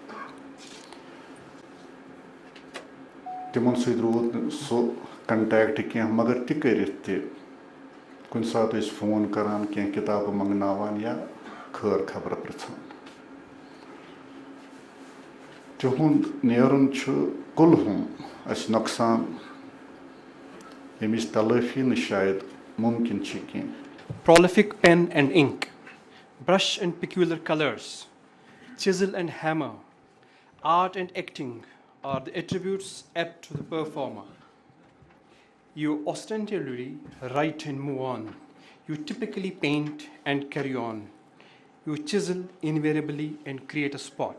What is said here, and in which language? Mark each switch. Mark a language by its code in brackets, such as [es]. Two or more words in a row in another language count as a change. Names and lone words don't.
[ks] تِمن سۭتۍ روٗد نہٕ سُہ کنٹیکٹ کینٛہہ مگر تہِ کٔرِتھ تہِ کُنہِ ساتہٕ ٲسۍ فون کران کینٛہہ کِتابہٕ منٛگناوان یا خٲر خبر پرژھان. تِہُنٛد نیرُن چھُ کُلہُم اَسہِ نۄقصان ییٚمِچ تلٲفی نہٕ شاید مُمکِن چھِ کینٛہہ. [en] Prolific pen and ink, brush and peculiar colors, chisel and hammer, art and acting are the attributes apt to the performer. You ostensibly write and move on. You typically paint and carry on. You chisel invariably and create a spot.